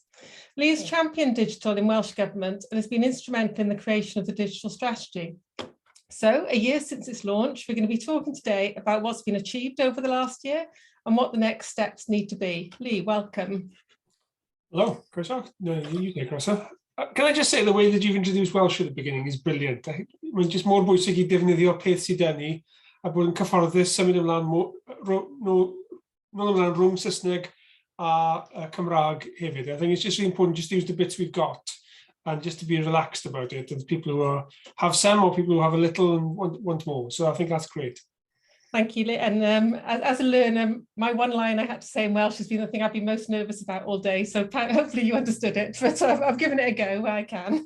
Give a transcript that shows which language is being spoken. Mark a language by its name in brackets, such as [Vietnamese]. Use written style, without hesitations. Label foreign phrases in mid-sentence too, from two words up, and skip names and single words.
[English] Lee has championed digital in Welsh Government and has been instrumental in the creation of the digital strategy. So, a year since its launch, we're going to be talking today about what's been achieved over the last year and what the next steps need to be. Lee, welcome. Hello, Croeso. No, you go, Croeso. Can I just say the way that you've introduced Welsh at the beginning is brilliant. [Welsh] Mae'n just mor bwysig i defnyddio peth sydd dyn ni a bod yn cyfforddus symud ymlaen rhwng Saesneg a Cymraeg hefyd. [English] I think it's just really important just to use the bits we've got and just to be relaxed about it. And people who have some or people who have a little and want more. So I think that's great. Thank you, Lee. And as a learner, my one line I had to say in Welsh has been the thing I've been most nervous about all day. So hopefully you understood it. But I've given it a go where I can.